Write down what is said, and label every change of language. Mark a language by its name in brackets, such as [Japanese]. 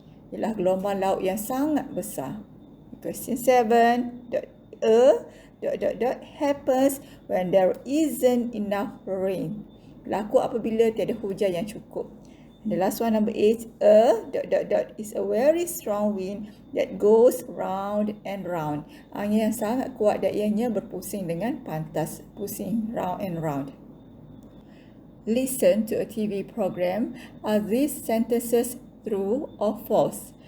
[Malay] Ialah gelombang laut yang sangat besar. [English] Question 7. A happens when there isn't enough rain. [Malay] Berlaku apabila tiada hujan yang cukup. [English] The last one, number 8, is a very strong wind that goes round and round. [Malay] Angin yang sangat kuat dan ianya berpusing dengan pantas, pusing [English] round and round. Listen to a TV program. Are these sentences true or false?